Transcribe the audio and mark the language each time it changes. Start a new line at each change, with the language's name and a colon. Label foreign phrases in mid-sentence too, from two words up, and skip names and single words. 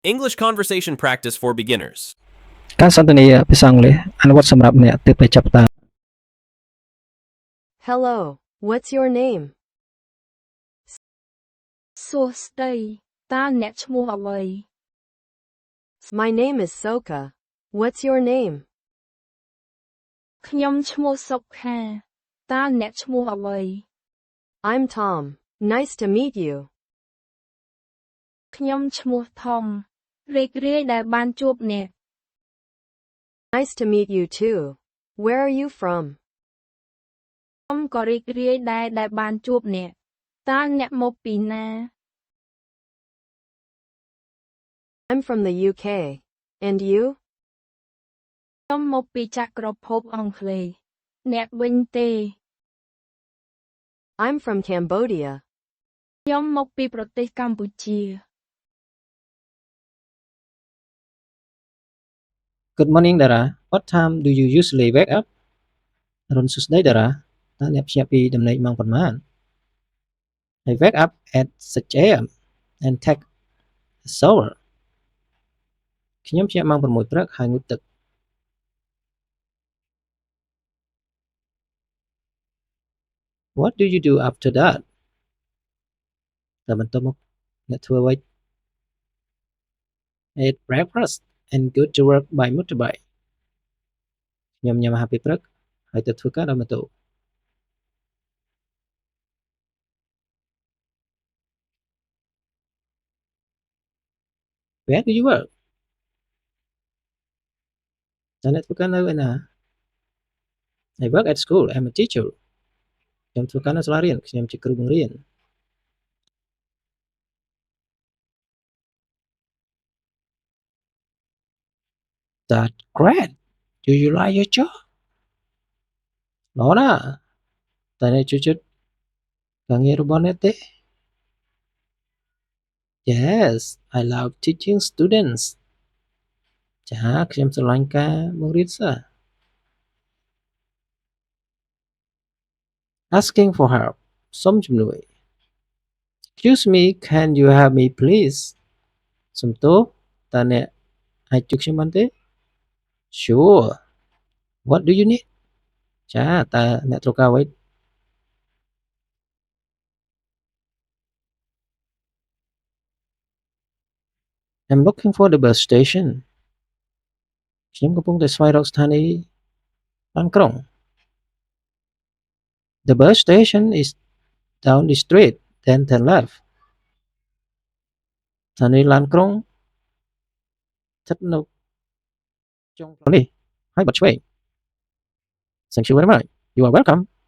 English: English conversation practice for beginners.
Khmer: ការសន្ទនាភាសាអង់គ្លេសអនុវត្តសម្រាប់អ្នកទើបតែចាប់ផ្ដើម
English: Hello, what's your name?
Khmer: សួស្តីតើអ្នកឈ្មោះអ្វី
English: My name is Soka. What's your name?
Khmer: ខ្ញុំឈ្មោះសុខាតើអ្នកឈ្មោះអ្វី
English: I'm Tom. Nice to meet you.
Khmer: ខ្ញុំឈ្មោះថមរីករាយដែលបានជួបអ្នក
English: Nice to meet you too. Where are you from?
Khmer: ខ្ញុំក៏រីករាយដែលបានជួបអ្នកតើអ្នកមកពីណា
English: I'm from the UK. And you?
Khmer: ខ្ញុំមកពីចក្រភពអង់គ្លេសអ្នកវិញទេ
English: I'm from Cambodia.
Khmer: ខ្ញុំមកពីប្រទេសកម្ពុជា
English: Good morning តារា What time do you usually wake up
Khmer: អរុនសួស្តីតារាតើអ្នកភ្ញាក់ពីដំណេកម៉ោងប៉ុន្មាន
English: I wake up at 6 a.m. and take a shower
Khmer: ខ្ញុំភ្ញាក់ម៉ោង6ព្រឹកហើយងូតទឹក
English: What do you do after that
Khmer: តើបន្ទាប់មកអ្នកធ្វើអ្វី
English: Eat breakfast and go to work by motorbike
Khmer: ខ្ញុំញ៉ាំអាហារពេលព្រឹកហើយទៅធ្វើការដោយម៉ូតូ
English: Where do you work
Khmer: តើអ្នកធ្វើការនៅឯណា
English: I work at school. I'm a teacher.
Khmer: ខ្ញុំធ្វើការនៅសាលារៀនខ្ញុំជាគ្រូបង្រៀន
English: That's great. Do you like your job?
Khmer: ល្អណាស់តើអ្នកចូលចិត្តការងាររបស់អ្នកទេ
English: Yes, I love teaching students.
Khmer: ចាខ្ញុំស្រឡាញ់ការបង្រៀនសិស្ស
English: Asking for help
Khmer: សុំជំនួយ
English: Excuse me, can you help me please?
Khmer: សំទោសតើអ្នកអាចជួយខ្ញុំបានទេ Sure.
English: What do you need?
Khmer: ចាតើអ្នកត្រូវការអ្វី
English: I'm looking for the bus station.
Khmer: ខ្ញុំកំពុងតែស្វែងរកស្ថានីយ៍ឡានក្រុង
English: The bus station is down the street, then turn left.
Khmer: ស្ថានីយ៍ឡានក្រុងស្ថិតនៅចុងផ្លូវនេះហើយបត់ឆ្វេង
English: Thank you very much. You are welcome.